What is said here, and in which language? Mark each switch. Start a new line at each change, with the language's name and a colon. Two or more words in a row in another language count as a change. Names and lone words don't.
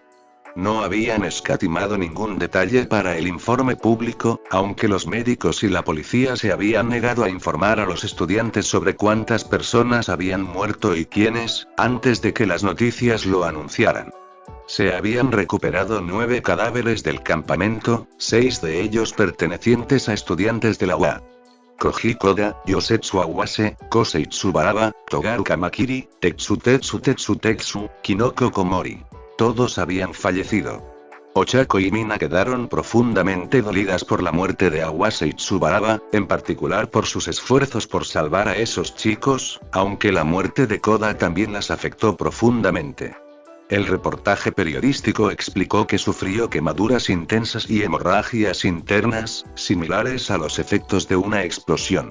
Spanish: No habían escatimado ningún detalle para el informe público, aunque los médicos y la policía se habían negado a informar a los estudiantes sobre cuántas personas habían muerto y quiénes, antes de que las noticias lo anunciaran. Se habían recuperado 9 cadáveres del campamento, 6 de ellos pertenecientes a estudiantes de la UA. Koji Koda, Yosetsu Awase, Kosei Tsubaraba, Togaru Kamakiri, Tetsu Kinoko Komori. Todos habían fallecido. Ochako y Mina quedaron profundamente dolidas por la muerte de Awase y Tsubaraba, en particular por sus esfuerzos por salvar a esos chicos, aunque la muerte de Koda también las afectó profundamente. El reportaje periodístico explicó que sufrió quemaduras intensas y hemorragias internas, similares a los efectos de una explosión.